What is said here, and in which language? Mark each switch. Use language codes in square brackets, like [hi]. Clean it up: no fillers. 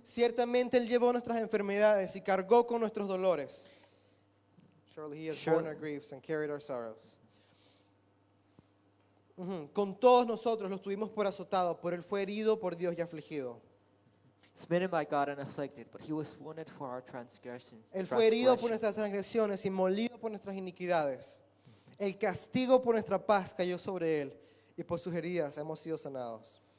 [es] Ciertamente él llevó nuestras enfermedades y cargó con nuestros dolores. [en] Surely he has borne our griefs and carried our sorrows. [es] Con todos nosotros los tuvimos por azotado, pero él fue herido por Dios y afligido. [en] Smitten by God and afflicted, but he was wounded for our transgressions. [es] Él fue herido por nuestras transgresiones y molido por nuestras iniquidades. El castigo por nuestra paz cayó sobre él, y por sus heridas hemos sido sanados.